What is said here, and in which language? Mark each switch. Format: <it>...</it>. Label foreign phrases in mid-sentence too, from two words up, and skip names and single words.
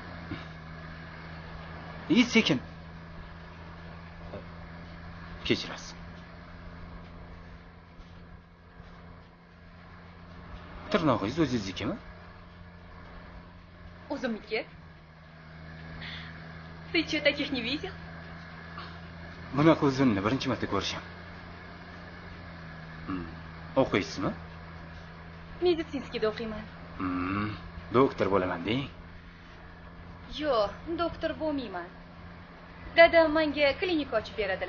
<uz>И sekin. Kechirasiz. Tirnog'ingiz o'zingiznikimi? O'zimniki.</uz> <ru>Ты что, таких не видел?</ru> <uz>Bunaqa uzunni birinchi marta ko'rishim. O'qiysizmi? Медицинскийda o'qiyman. Doktor bo'laman deng. Yo'q, doktor bo'lmayman. Dadam menga klinika ochib beradilar.</uz>